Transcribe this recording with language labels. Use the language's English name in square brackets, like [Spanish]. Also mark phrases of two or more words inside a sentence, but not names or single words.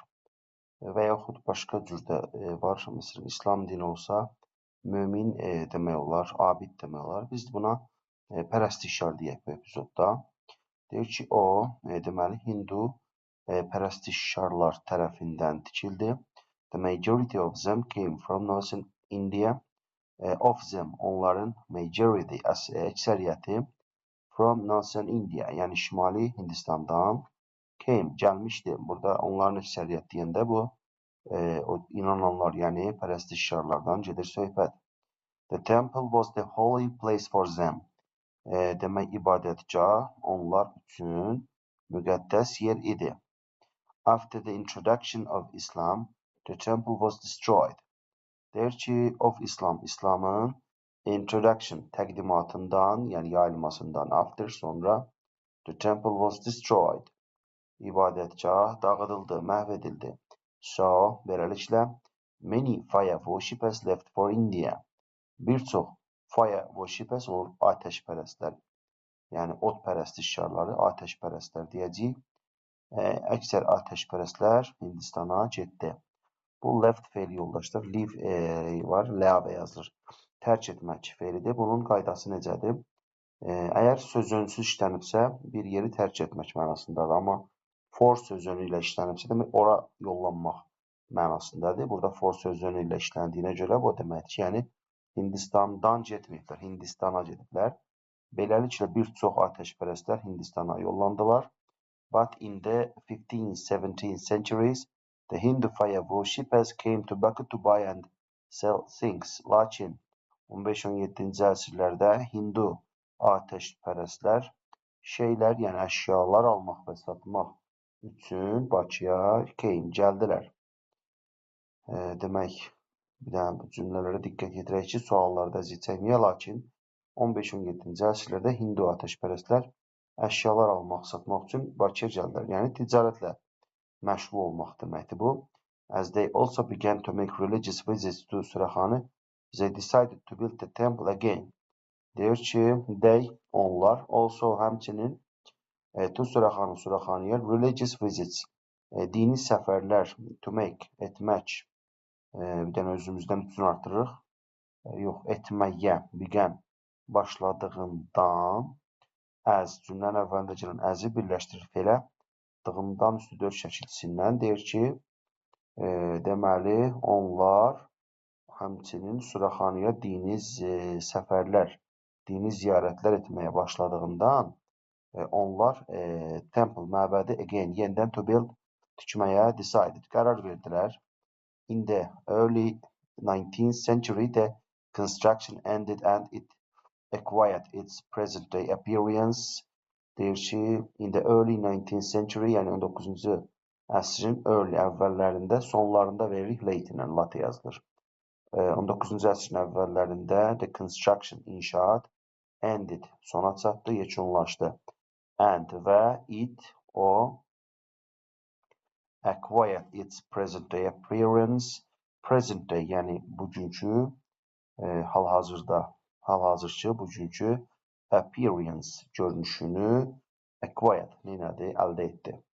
[Azerbaijani] Və yaxud başqa cürdə var. Məsələn, İslam dini olsa, mömin demək olar, abid demək olar. Biz buna pərəstişkar deyək bu epizodda. Deyir ki, o, deməli, Hindu pərəstişkarlar tərəfindən tikildi. [English] The majority of them came from northern India. Of them, onların majority, əksəriyyəti from northern India, [Azerbaijani] yəni şimali Hindistandan came, gəlmişdi. Burada onların əksəriyyət deyəndə bu, inananlar, yəni pərəstişkarlardan gedir söhbət. [English] The temple was the holy place for them. [Azerbaijani] Demək, ibadətgah onlar üçün müqəddəs yer idi. [English] After the introduction of Islam, the temple was destroyed. [Azerbaijani] Deyir ki, [English] of Islam, [Azerbaijani] İslamın introduction, təqdimatından, yəni yayılmasından, [English] after, sonra, the temple was destroyed. [Azerbaijani] İbadətgah dağıdıldı, məhv edildi. So, beləliklə, [English] many fire worshippers left for India. [Azerbaijani] Bir çox [English] fire worshippers [Azerbaijani] olur, ateşpərəstlər. Yəni, ot pərəstişkarları, ateşpərəstlər deyəcəyik. Əksər ateşpərəstlər Hindistana getdi. Bu left feili yoldaşlar, leave var, ləavə yazılır. Tərk etmək feilidir. Bunun qaydası necədir? Əgər sözönsüz işlənibsə, bir yeri tərk etmək mənasındadır. Amma for sözönü ilə işlənibsə, demək, ora yollanmaq mənasındadır. Burada for sözönü ilə işləndiyinə görə bu deməkdir ki, yəni Hindistandan getməyiblər, Hindistana gediblər. Beləliklə, bir çox ateşpərəstlər Hindistana yollandılar. [English] But in the 15th, 17th centuries, the Hindu fire worshippers came to Baku to buy and sell things. [Azerbaijani] Lakin 15-17-ci əsrlərdə Hindu ateşpərəstlər şeylər, yəni əşyalar almaq və satmaq üçün Bakıya gəldilər. Demək, bir dənə bu cümlələrə diqqət yetirək ki, suallarda əziyyət çəkməyə, lakin 15-17-ci əsrlərdə Hindu ateşpərəstlər əşyalar almaq, satmaq üçün Bakıya gəldilər. Yəni, ticarətlə məşğul olmaq deməkdir bu. [English] As they also began to make religious visits to Suraxanı, they decided to build the temple again. [Azerbaijani] Deyir ki, they, onlar, also həmçinin to Suraxanı, Suraxanıya [English] religious visits, [Azerbaijani] dini səfərlər, [English] to make, [Azerbaijani] etmək, bir dənə özümüzdən bütün artırırıq, yox, etməyə, began, başladığından, [English] as, [Azerbaijani] cümlənin əvvəlində gələn əzi birləşdirir felə, dığımdan üstü 4 şəkilçisindən deyir ki, deməli, onlar həmçinin Suraxanıya dini səfərlər, dini ziyarətlər etməyə başladığından onlar temple, məbədi again, yenidən [English] to build, [Azerbaijani] tikməyə decided, qərar verdilər. [English] In the early 19th century, the construction ended and it acquired its present-day appearance. [Azerbaijani] Deyir ki, [English] in the early 19th century, [Azerbaijani] yəni 19-cu əsrin early əvvəllərində, sonlarında veririk late ilə, late yazılır. 19-cu əsrin əvvəllərində [English] the construction, [Azerbaijani] inşaat, ended, sona çatdı, yekunlaşdı. [English] And və it, o, acquired its present day appearance, present day, [Azerbaijani] yəni bugünkü, hal-hazırki, bugünkü appearance, görünüşünü acquired, neynədir, əldə etdi.